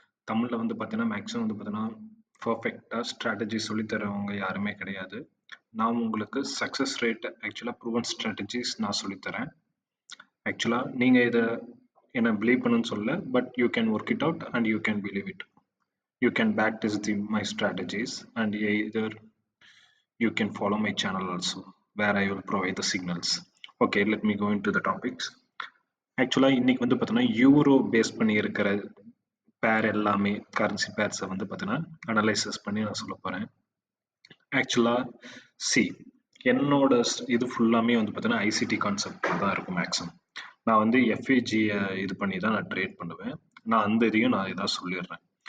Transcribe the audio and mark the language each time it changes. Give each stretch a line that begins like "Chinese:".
Tamil: தமிழில் வந்து பார்த்தீங்கன்னா மேக்ஸிமம் வந்து பார்த்தீங்கன்னா பர்ஃபெக்டாக ஸ்ட்ராட்டஜி சொல்லித்தரவங்க யாருமே கிடையாது. நான் உங்களுக்கு சக்ஸஸ் ரேட் ஆக்சுவலாக ப்ரூவன் ஸ்ட்ராட்டஜிஸ் நான் சொல்லித்தரேன். ஆக்சுவலாக நீங்கள் இதை என்னை பிலீவ் பண்ணுன்னு சொல்ல,
English: But you can work it out and you can believe it. You can backtest my strategies and either you can follow my channel also where I will provide the signals. Okay, let me go into the topics.
Tamil: ஆக்சுவலாக இன்னைக்கு வந்து பார்த்தீங்கன்னா euro base பண்ணி இருக்கிற பேர் எல்லாமே currency பேர்ஸை வந்து பார்த்தீங்கன்னா அனலைசஸ் பண்ணி நான் சொல்ல போகிறேன். ஆக்சுவலாக சி என்னோட இது ஃபுல்லாமே வந்து பார்த்தீங்கன்னா ஐசிடி கான்செப்ட் தான் இருக்கும் மேக்ஸிமம். நான் வந்து எஃப்ஏஜியை இது பண்ணி தான் நான் ட்ரேட் பண்ணுவேன். நான் அந்த இதையும் நான் இதாக சொல்லிடுறேன்.